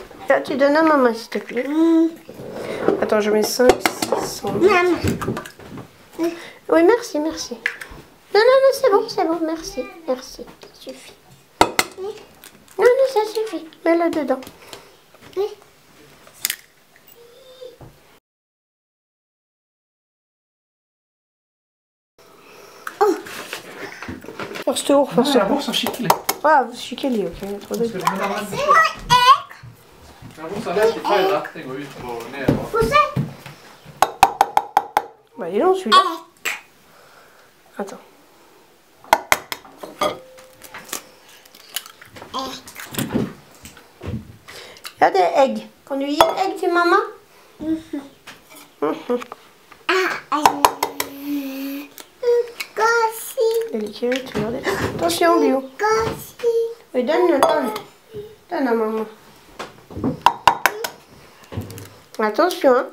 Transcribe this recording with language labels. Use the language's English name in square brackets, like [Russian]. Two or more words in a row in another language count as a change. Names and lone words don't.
[French] Là, tu donnes à maman, s'il te plaît. Attends, je mets 5, 6, 100. Oui, merci, merci. Non, c'est bon, merci, merci. Ça suffit. Non, ça suffit. Mets-le dedans. [Swedish] Först år, först år. Jag borstar skicklig. Skicklig, okej. Jag trodde inte. Jag borstar lätt i fel riktning och ut på neråt. [French] Bah, dis donc, celui-là. Attends. [Swedish] Ja, det är ägg. Kan du ge ägg till mamma? [French] Délicat, tu regardes. Attention, Bio. Oui, donne. Donne à maman. Attention, hein.